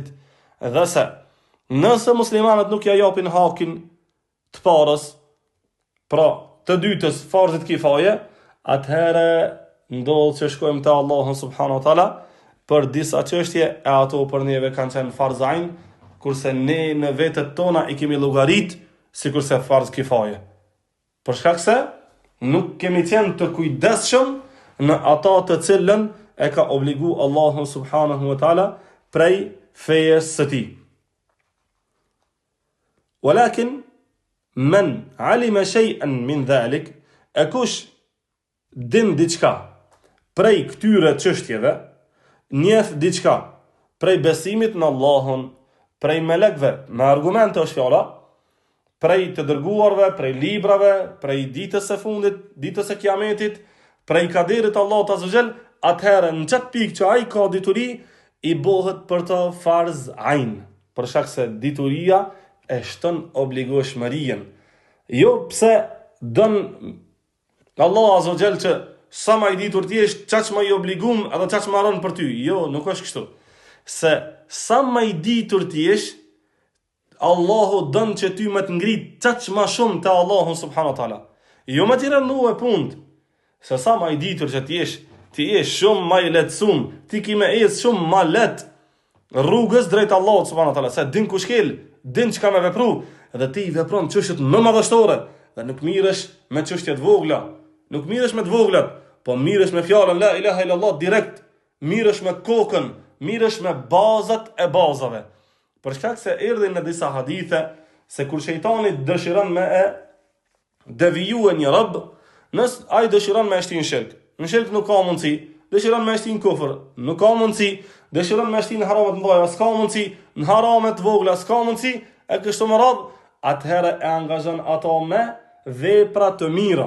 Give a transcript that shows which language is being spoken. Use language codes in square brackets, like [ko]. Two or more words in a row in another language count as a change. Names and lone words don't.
[sq] Dhe se nëse muslimanët nuk ja japin hakin të parës, pra të dytës farzit kifaje, atëherë ndodh që shkojmë te Allahu [ar] سبحانه وتعالى [sq] për disa çështje, e ato për neve kanë qenë farz ayn, kurse ne në vetët tona i kemi llogarit sikurse farz kifaje. Për shkak se nuk kemi qenë të kujdesshëm në ata të cilën e ka obligu Allahu [ar] سبحانه وتعالى [sq] prej fejes së tij. [ar] ولكن من علم شيئا من ذلك, [sq] e kush din diçka prej këtyre çështjeve, njeh diçka prej besimit në Allahun, prej melekve, me argumente është fjala, prej të dërguarve, prej librave, prej ditës së fundit, ditës së kiametit, prej kaderit Allahut [ar] عز وجل, [sq] atëherë në çat pikë që ai ka dituri, i bëhet për të farz ayn, për shkak se dituria e shton obligueshmërinë. Jo pse don Allah [ar] عز وجل [sq] që sa më i ditur ti je, çaq më i obligum edhe çaq më marron për ty. Jo, nuk është kështu. Se sa më i ditur ti je, Allahu don që ty më të ngrit çaq më shumë te Allahu [ar] سبحانه وتعالى. [sq] Jo më të rënë e punë. Se sa më i ditur që ti je shumë më i lehtësuar, ti kimë ecë shumë më lehtë rrugës drejt Allahut [ar] سبحانه وتعالى, [sq] se din ku shkel, din çka më vepru, dhe ti vepron çështjet më madhështore, dhe nuk miresh me çështjet vogla. Nuk miresh me të voglat, po miresh me fjalën [ar] لا إله إلا الله [sq] direkt, miresh me kokën, miresh me bazat e bazave. Për shkak se erdhin në disa hadithe se kur shejtani dëshiron me e devijue një rob, nëse ai dëshiron me shtin shirk, në shirk nuk ka mundësi, dëshiron me shtin kufër, nuk ka mundësi, dëshiron me shtin haramat të mëdha, s'ka mundësi, në haramat të vogla s'ka mundësi, e kështu me radhë, atëherë e angazhon ato me vepra të mira.